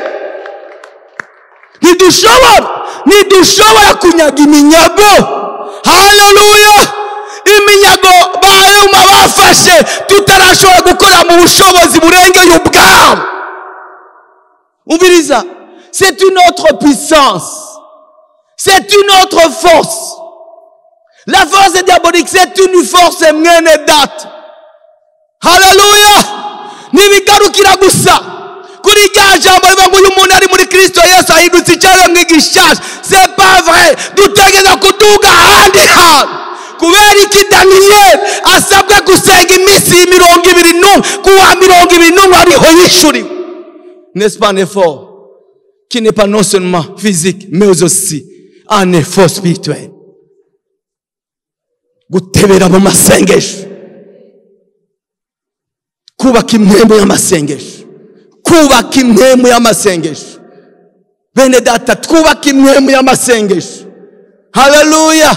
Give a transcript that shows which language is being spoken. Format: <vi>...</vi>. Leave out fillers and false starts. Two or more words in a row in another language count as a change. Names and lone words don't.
<rn>Ntidushobora kunyaga iminyago. Haleluya. Iminyago Eluma bafashe tutarashobora gukora mu bushobozi burengeye ubwabo. Umviriza,</rn> <fr>c'est une autre puissance, c'est une autre force. La force diabolique, c'est une force</fr> <rn>mwene data. Haleluya. Nibigarukira gusa kuri rya jambo rivuga ngo uyu muntu ari muri Kristo Yesu ahindutse icyaremwe gishasha.</rn> <fr>C'est pas vrai.</fr> <rn>Dutegeza kuduga ahandi hantu. Kubera iki Daniel asabwe gusenga iminsi 21 kuwa 21 ariho yishuriwe.</rn> <fr>N'est-ce pas un effort qui n'est pas non seulement physique mais aussi un effort spirituel.</fr> <rn>Gutebera mu masengesho kubaka impemu y'amasengesho bene data twubaka impemu y'amasengesho. Haleluya.</rn>